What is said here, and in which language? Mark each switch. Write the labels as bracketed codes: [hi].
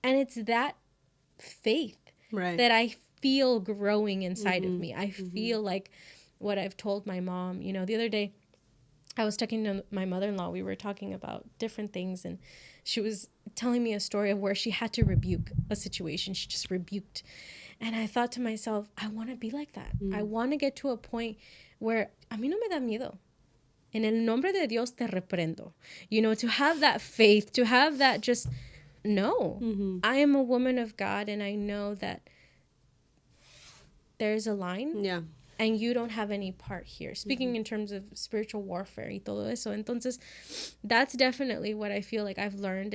[en] And it's that faith that I feel growing inside of me. I feel like what I've told my mom. You know, the other day, I was talking to my mother-in-law. We were talking about different things, and she was telling me a story of where she had to rebuke a situation. She just rebuked. And I thought to myself, I want to be like that. I want to get to a point where [es] a mí no me da miedo. En el nombre de Dios te reprendo. [en] You know, to have that faith, to have that just, no. I am a woman of God, and I know that there's a line. Yeah. And you don't have any part here. Speaking in terms of spiritual warfare [es] y todo eso. [en] Entonces, that's definitely what I feel like I've learned.